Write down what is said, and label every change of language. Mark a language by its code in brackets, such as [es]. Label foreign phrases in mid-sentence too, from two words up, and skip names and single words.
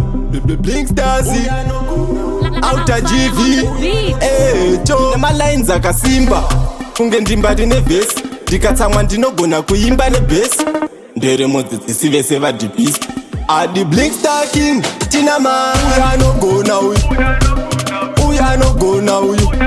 [en] Bl-, bl-, Blink Stars, La, la, la, Outer fire G V, on the beat. [sn] eh, cho. Nema lines akasimba. Kunge ndimbati nevhesi. Ndikatsamwa ndinogona kuimba nebhesi. Ndere mudzidzisi vese vadhibhisi. Adi Blink Star King, tina ma-, uya anogona uyu. Uya anogona uyu.